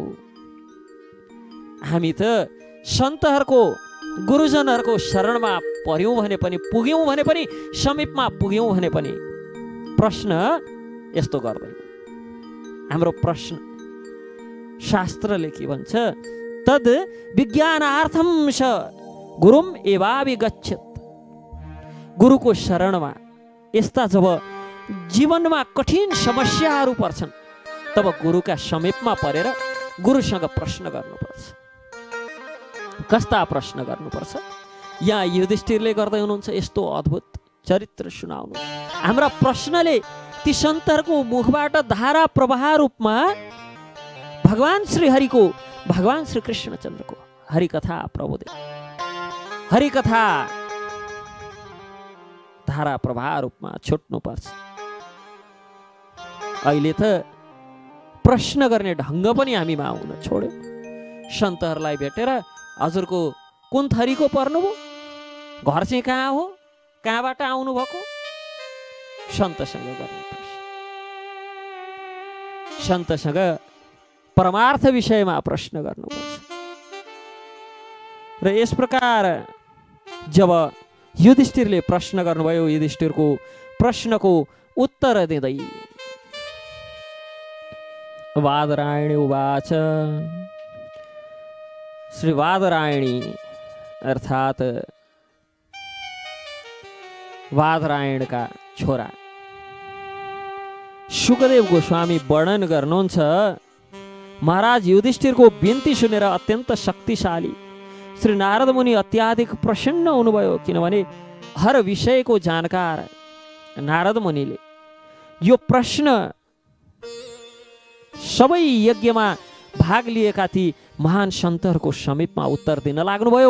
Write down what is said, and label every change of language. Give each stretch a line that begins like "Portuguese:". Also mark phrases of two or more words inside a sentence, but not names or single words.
Nepali: हामी त सन्तहरूको, गुरुजनहरूको शरणमा पर्यौँ भने पनि, पुग्यौँ भने पनि, समीपमा पुग्यौँ भने पनि प्रश्न यस्तो गर्दैन। हाम्रो प्रश्न शास्त्रले के भन्छ?
Sanskrit: तद् विज्ञानार्थं स गुरुम एवाभिगच्छत।
Nepali: गुरुको शरणमा यस्ता जब जीवनमा कठिन समस्याहरू पर्छन्, तब गुरुका समीपमा परेर गुरुसँग प्रश्न गर्नुपर्छ। कस्ता प्रश्न गर्नुपर्छ? यहाँ युधिष्ठिरले गर्दै हुनुहुन्छ यस्तो अद्भुत चरित्र सुनाउनु। हाम्रा प्रश्नले ती सन्तहरूको मुखबाट धारा प्रवाह रूपमा भगवान श्रीहरिको, भगवान श्री कृष्णचन्द्रको हरिकथा प्रबोधित, हरिकथा धारा प्रवाह रूपमा छुट्नु पर्छ। अहिले त प्रश्न गर्ने ढङ्ग पनि हामीमा आउन छोड्यो। सन्तहरूलाई भेटेर हजुरको कुन थरीको पर्नुभयो, घर चाहिँ कहाँ हो, कहाँबाट आउनु भएको, सन्तसँग गर्ने प्रश्न। सन्तसँग परमार्थ विषयमा प्रश्न गर्नुपर्छ। र यस प्रकार जब युधिष्ठिरले प्रश्न गर्नुभयो, युधिष्ठिरको प्रश्नको उत्तर दिँदै
Sanskrit: बादरायणी उवाच,
Nepali: श्री बादरायणी अर्थात् बादरायणका छोरा शुकदेव गोस्वामी वर्णन गर्नुहुन्छ, महाराज युधिष्ठिरको बिन्ती सुनेर अत्यन्त शक्तिशाली श्री नारद मुनि अत्याधिक प्रसन्न हुनुभयो। किनभने हर विषयको जानकार नारद मुनिले यो प्रश्न सबै यज्ञमा भाग लिएका ती महान सन्तहरूको समीपमा उत्तर दिन लाग्नुभयो।